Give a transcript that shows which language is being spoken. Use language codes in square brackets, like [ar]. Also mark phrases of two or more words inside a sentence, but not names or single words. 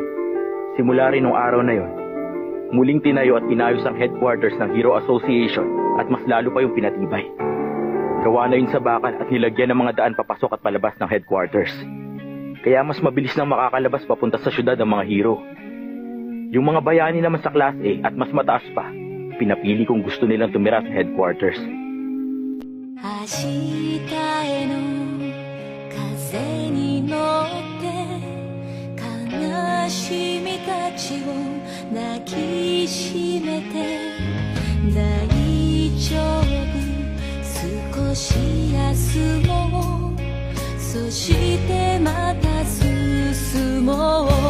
[tl] Simula rin nung araw na yon, muling tinayo at inayos ang headquarters ng Hero Association at mas lalo pa yung pinatibay. Gawa na yun sa bakal at nilagyan ng mga daan papasok at palabas ng headquarters. Kaya mas mabilis nang makakalabas papunta sa syudad ang mga hero. Yung mga bayani naman sa Class A at mas mataas pa, pinapili kung gusto nilang tumira sa headquarters. [ja] 明日への風に乗って悲しみたちを抱きしめて大丈夫少し休もうそしてまた進もう